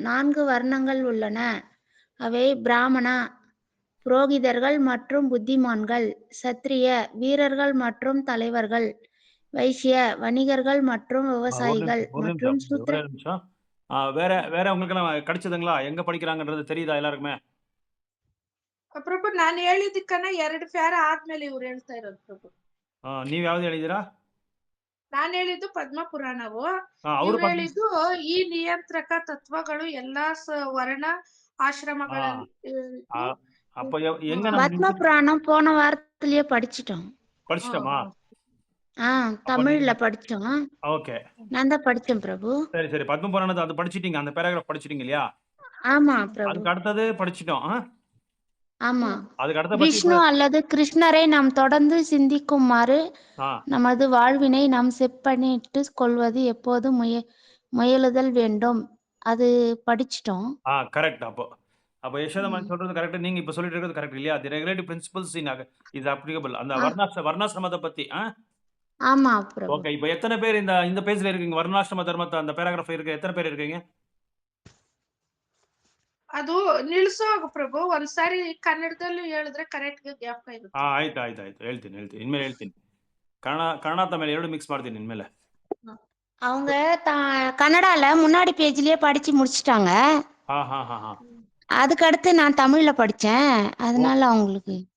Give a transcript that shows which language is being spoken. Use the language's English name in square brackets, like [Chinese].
[Tamil] 4 வர்ணங்கள் உள்ளன. அவை பிராமணா, புரோகிதர்கள் மற்றும் புத்திமான்கள், சத்திரிய வீரர்கள் மற்றும் தலைவர்கள், வைசிய வணிகர்கள் மற்றும் விவசாயிகள் மற்றும் சூத்திர. வேற உங்களுக்கு கிடைச்சதுங்களா? எங்க படிக்கிறாங்கன்றது தெரியுதா எல்லாருக்குமே? [Kannada] ಪ್ರಭು ನಾನು ಹೇಳಿದ್ದಕ್ಕನ 2 ಫೇರ ಆದ್ಮೇಲೆ ಇವ್ರು ಹೇಳ್ತಾ ಇರೋದು ಪ್ರಭು. ನೀವ್ ಯಾವ್ದು ಹೇಳಿದಿರಾ? ನಾನು ಹೇಳಿದ್ದು ಪದ್ಮ ಪುರಾಣವು, ಅವ್ರು ಹೇಳಿದ್ದು ಈ ನಿಯಂತ್ರಕ ತತ್ವಗಳು ಎಲ್ಲಾ ವರ್ಣ ஆசிரமಗಳಲ್ಲಿ. [Tamil] அப்ப எங்க பத்ம புராணம் போன வாரத்திலேயே படிச்சிட்டோமா? தமிழ்ல படிச்சோம். ஓகே, நான் தான் படிச்சேன் பிரபு. சரி பத்ம புராணத்தை அது படிச்சிட்டீங்க, அந்த பேராகிராஃப் படிச்சிட்டீங்க இல்லையா? ஆமா பிரபு. அதுக்கு அடுத்தது படிச்சிட்டோம். ஆமா, அதுக்கு அடுத்த விஷ்ணு அல்லது கிருஷ்ணரை நாம் தொடர்ந்து சிந்திக்குமாறு நமது வாழ்வினை நாம் செப்பனிட்டு கொள்வது எப்போது முயலுதல் வேண்டும். அது படிச்சிட்டோம். கரெக்ட். அப்போ யசோதா சொல்றது கரெக்ட். நீங்க இப்ப சொல்லிட்டு இருக்கிறது கரெக்ட் இல்லையா? [English] The regulative principles in is applicable. [Tamil] அந்த வர்ணாசிரமத்தை பத்தி ஆமா பிரபு. ஓகே, இப்போ எத்தனை பேர் இந்த பேஜ்ல இருக்கீங்க? வர்ணாசிரம தர்மத்தை அந்த பேராகிராஃப் இருக்கு, எத்தனை பேர் இருக்கீங்க? [Kannada] ಅದು ನಿಲ್ಸೋಗ ಪ್ರಭು, ಒಂದ್ಸಾರಿ ಕನ್ನಡದಲ್ಲಿ ಹೇಳಿದ್ರೆ ಕರೆಕ್ಟ್ ಜ್ಞಾಪಕ ಇರುತ್ತೆ. ಆಯ್ತು ಹೇಳ್ತೀನಿ ಇನ್ಮೇಲೆ ಹೇಳ್ತೀನಿ. ಕನ್ನಡ ತಮಿಳ್ ಎರಡು ಮಿಕ್ಸ್ ಮಾಡ್ತೀನಿ ಇನ್ಮೇಲೆ. [Tamil] அவங்க கன்னடால முன்னாடி பேஜ்லயே படிச்சு முடிச்சிட்டாங்க. அதுக்கு அடுத்து நான் தமிழ்ல படிச்சேன், அதனால அவங்களுக்கு